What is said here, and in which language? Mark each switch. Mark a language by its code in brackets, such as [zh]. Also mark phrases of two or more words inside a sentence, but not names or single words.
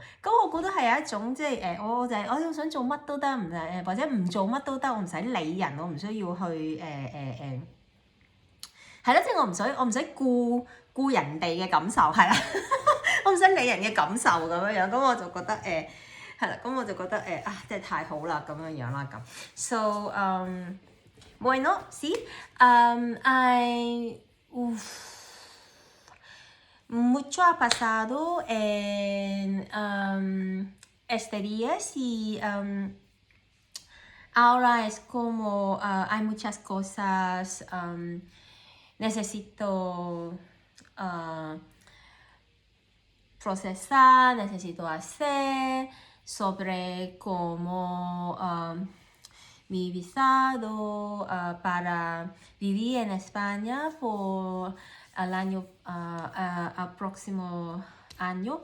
[yue] 咁我覺得係一種即係我想做乜都得，或者唔做乜都得，我唔使理人，我唔需要去係咯，即係我唔使顧人哋嘅感受係啦，我唔使理人嘅感受咁樣，咁我就覺得係啦，咁我就覺得真係太好啦咁樣啦咁。So [es] bueno, sí, mucho ha pasado en este día y ahora es como hay muchas cosas necesito procesar, necesito hacer sobre cómo mi visado para vivir en España por el próximo año.